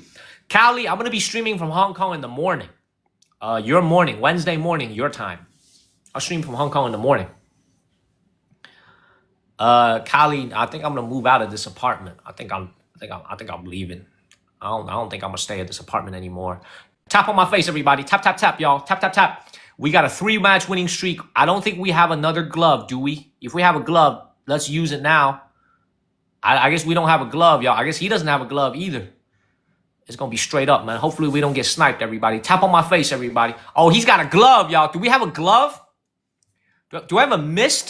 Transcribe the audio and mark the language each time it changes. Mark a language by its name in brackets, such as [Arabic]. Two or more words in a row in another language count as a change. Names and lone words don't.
[English] Callie, I'm going to be streaming from Hong Kong in the morning. Your morning, Wednesday morning, your time. I'll stream from Hong Kong in the morning. Callie, I think I'm going to move out of this apartment. I think I'm leaving. I don't think I'm going to stay at this apartment anymore. Tap on my face, everybody. Tap, tap, tap, y'all. Tap, tap, tap. We got a 3-match winning streak. I don't think we have another glove, do we? If we have a glove, let's use it now. I guess we don't have a glove, y'all. I guess he doesn't have a glove either. It's going to be straight up, man. Hopefully we don't get sniped, everybody. Tap on my face, everybody. Oh, he's got a glove, y'all. Do we have a glove? Do I have a mist?